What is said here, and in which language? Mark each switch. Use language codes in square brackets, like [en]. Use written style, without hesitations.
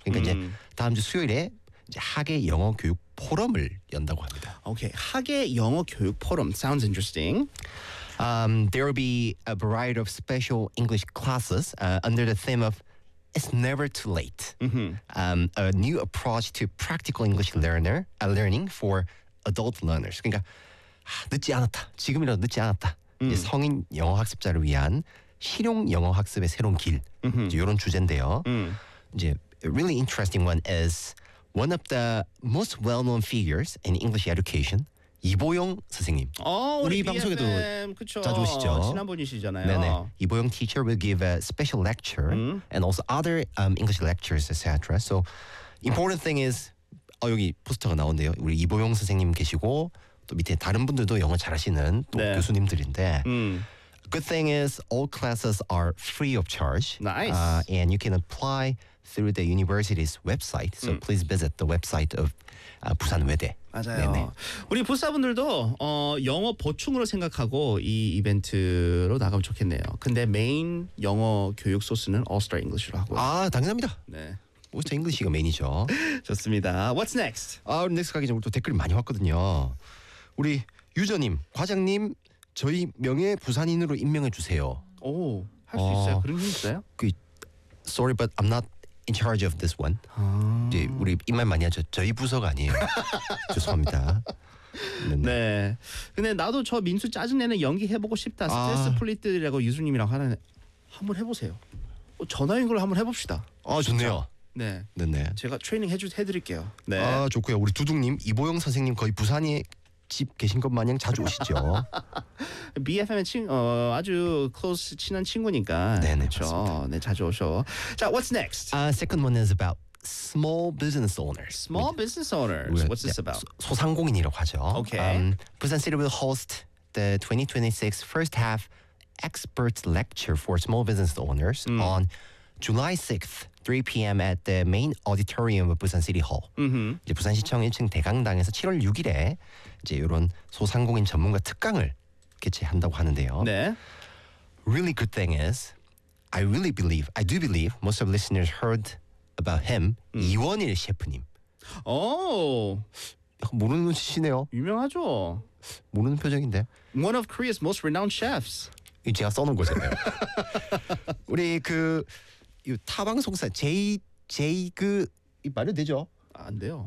[ko] 그러니까 이제 다음 주 수요일에 학예 영어 교육 포럼을 연다고 합니다. [en] Okay, 학예 영어 교육 포럼 sounds interesting. There will be a variety of special English classes under the theme of It's never too late. Mm-hmm. A new approach to practical English learner learning for adult learners. [ko] 그러니까 늦지 않았다. 지금이라도 늦지 않았다. 이제 성인 영어 학습자를 위한 실용 영어 학습의 새로운 길. 이제 이런 주제인데요. [en] 이제 really interesting one is one of the most well-known figures in English education. [ko] 이보영 선생님. 우리 BFM, 방송에도 그쵸. 자주 오시죠. 친한 분이시잖아요. 네네. [en] 이보영 teacher will give a special lecture and also other English lectures, etc. So important thing is [ko] 여기 포스터가 나온대요. 우리 이보영 선생님 계시고 또 밑에 다른 분들도 영어 잘하시는 또 네. 교수님들인데 [en] Good thing is all classes are free of charge. Nice. And you can apply through the university's website. So please visit the website of Busan 외대. [ko] 맞아요. 네네. 우리 부사분들도 영어 보충으로 생각하고 이 이벤트로 나가면 좋겠네요. 근데 메인 영어 교육 소스는 All-Star English로 하고요. 아, 당연합니다. 네. 올스타 잉글리시가 메인이죠. 좋습니다. [en] What's next? [ko] 우리 넥스트 가기 전에 또 댓글이 많이 왔거든요. 우리 유저님, 과장님, 저희 명예 부산인으로 임명해 주세요. 오, 할 수 있어요? 그런 게 있어요? [en] Sorry, but I'm not in charge of this one. [ko] 이제 우리 입만 많이 하죠. 저희 부서가 아니에요. 죄송합니다. 네. 근데 나도 저 민수 짜증내는 연기 해보고 싶다. 스트레스 풀리드라고 유수님이랑 하는 한번 해보세요. 전화인 걸 한번 해봅시다. 아, 좋네요. 네. 네네. 제가 트레이닝 해드릴게요. 네. 아, 좋고요. 우리 두둥님, 이보영 선생님 거의 부산이 집 계신 것 마냥 자주 오시죠. BFM의 아주 close 친한 친구니까. 네네, 그렇죠. 네, 자주 오셔. 자, [en] what's next? Second one is about small business owners. Small business owners. What's this about? [ko] 소상공인이라고 하죠. [en] Okay. Busan City will host the 2026 first half expert lecture for small business owners on July 6th, 3 p.m. at the main auditorium of Busan City Hall. [ko] 이제 부산시청 1층 대강당에서 7월 6일에 이제 이런 소상공인 전문가 특강을 개최한다고 하는데요. 네. [en] Really good thing is, I do believe most of listeners heard about him. [ko] 이원일 셰프님. 오. 약간 모르는 눈치시네요. 유명하죠. 모르는 표정인데. [en] One of Korea's most renowned chefs. [ko] 제가 써놓은 거잖아요. 우리 그 이 타방송사 제이그 이 말이 되죠? 안 돼요.